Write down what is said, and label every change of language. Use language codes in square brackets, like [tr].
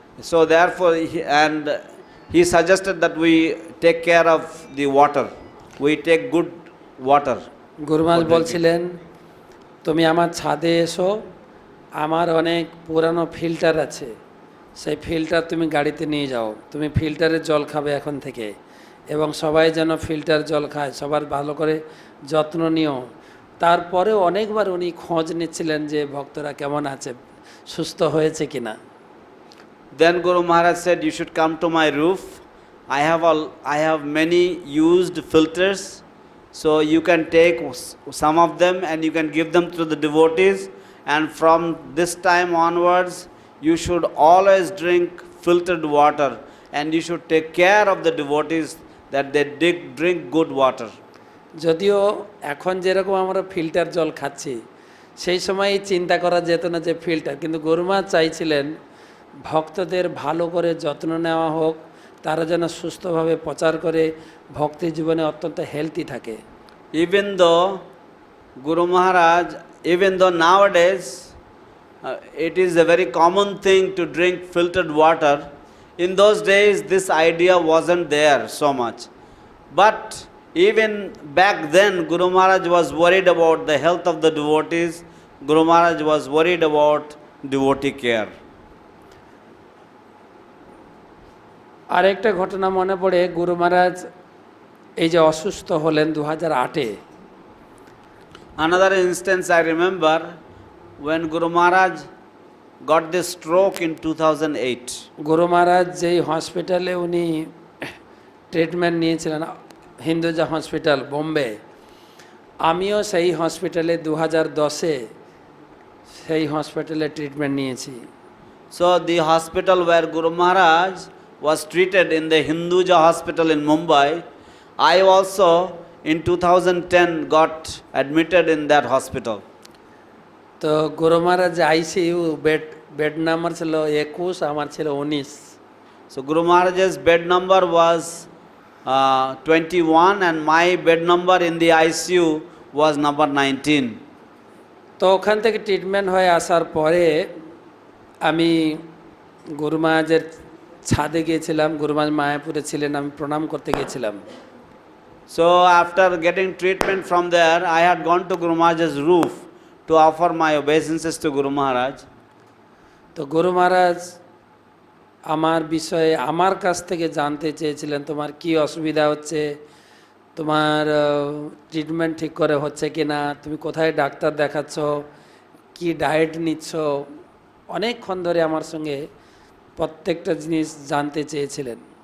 [en] So therefore he suggested that we take care of the water, we take good water. [bn] গুরু মহারাজ বলছিলেন, তুমি আমার ছাদে এসো, আমার অনেক পুরানো ফিল্টার আছে, সেই ফিল্টার তুমি গাড়িতে নিয়ে যাও, তুমি ফিল্টারের জল খাবে এখন থেকে, এবং সবাই যেন ফিল্টার জল খায়, সবার ভালো করে যত্ন নিও। তারপরেও অনেকবার উনি খোঁজ নিচ্ছিলেন যে ভক্তরা কেমন আছে, সুস্থ হয়েছে কিনা। [en] Then Guru Maharaj said, you should come to my roof. I have many used filters, so you can take some of them and you can give them to the devotees, and from this time onwards you should always drink filtered water, and you should take care of the devotees that they drink good water. [bn] যদিও এখন যেরকম আমরা filter জল খাচ্ছি, সেই সময় চিন্তা করা যেত না যে ফিল্টার, কিন্তু গুরু মা চাইছিলেন ভক্তদের ভালো করে যত্ন নেওয়া হোক, তারা যেন সুস্থভাবে প্রচার করে ভক্তি জীবনে অত্যন্ত হেলদি থাকে। [en] Even though Guru Maharaj, even though nowadays it is a very common thing to drink filtered water, in those days this idea wasn't there so much. But even back then Guru Maharaj was worried about the health of the devotees. Guru Maharaj was worried about devotee care. [bn] আরেকটা ঘটনা মনে পড়ে, গুরু মহারাজ এই যে অসুস্থ হলেন 2008-এ। [en] Another instance I remember, when Guru Maharaj got this stroke in 2008. [bn] গুরু মহারাজ যেই হসপিটালে উনি ট্রিটমেন্ট নিয়েছিলেন, হিন্দুজা হসপিটাল বোম্বে, আমিও সেই হসপিটালে 2010-এ সেই হসপিটালে ট্রিটমেন্ট নিয়েছি। [en] So the hospital where Guru Maharaj was treated in the Hinduja hospital in Mumbai, I also in 2010 got admitted in that hospital. [bn] তো গুরু মহারাজ আইসিইউ বেড নাম্বার ছিল 21, আমার ছিল 19। [en] So Guru Maharaj's bed number was 21 and my bed number in the ICU was number 19. [bn] তো ওখান থেকে treatment হয়ে আসার পরে আমি গুরু মহারাজের ছাদে গিয়েছিলাম, গুরু মহারাজ মায়াপুরে ছিলেন, আমি প্রণাম করতে গিয়েছিলাম। [en] So after getting treatment from there, I had gone to Guru Maharaj's roof to offer my obeisances to Guru Maharaj. [bn] তো গুরু মহারাজ আমার বিষয়ে আমার কাছ থেকে জানতে চেয়েছিলেন, তোমার কি অসুবিধা হচ্ছে, তোমার ট্রিটমেন্ট ঠিক করে হচ্ছে কি না, তুমি কোথায় ডাক্তার দেখাচ্ছ, কি ডায়েট নিচ্ছ, অনেকক্ষণ ধরে আমার সঙ্গে প্রত্যেকটা জিনিস জানতে চেয়েছিলেন।